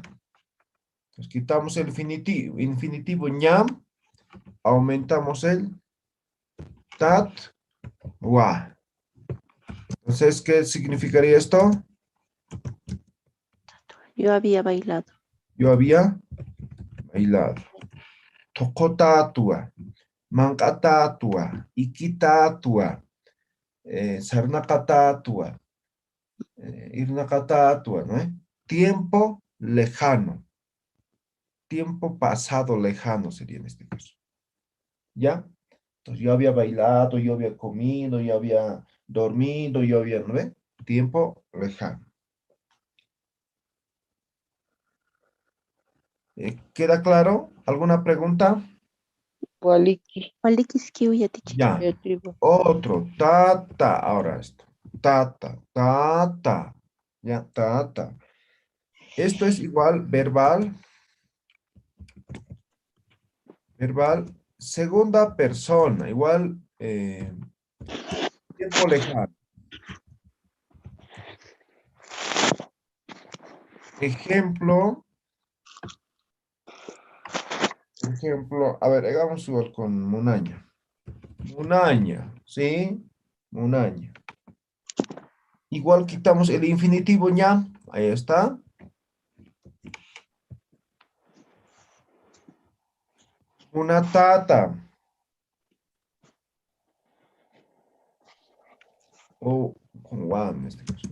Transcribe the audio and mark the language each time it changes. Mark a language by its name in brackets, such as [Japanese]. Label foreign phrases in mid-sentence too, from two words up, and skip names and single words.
[Spanish] Entonces quitamos el infinitivo ñam. Aumentamos el tat, wa. Entonces, ¿qué significaría esto? Yo había bailado. Yo había bailado. [Aymara] Tokotatua, mankatatua, ikitatua, sarnakatatua, irnakatatua, [Spanish] ¿no? Tiempo lejano. Tiempo pasado lejano sería en este caso. ¿Ya? Entonces yo había bailado, yo había comido, yo había dormido, yo había, ¿no ve? Tiempo lejano. ¿Queda claro? ¿Alguna pregunta? [Aymara] Waliki. Walikis kiuya teacher. [Spanish] Ya. Yo digo. Otro, tata. Ahora esto. Tata, tata. Ya, tata. Esto es igual verbal. Verbal. Segunda persona. Igual tiempo lejano. Ejemplo. Ejemplo. A ver, hagamos igual con Munaña. Munaña. ¿Sí? Munaña. Igual quitamos el infinitivo ña. Ahí está. Una tata. O con wa en este caso.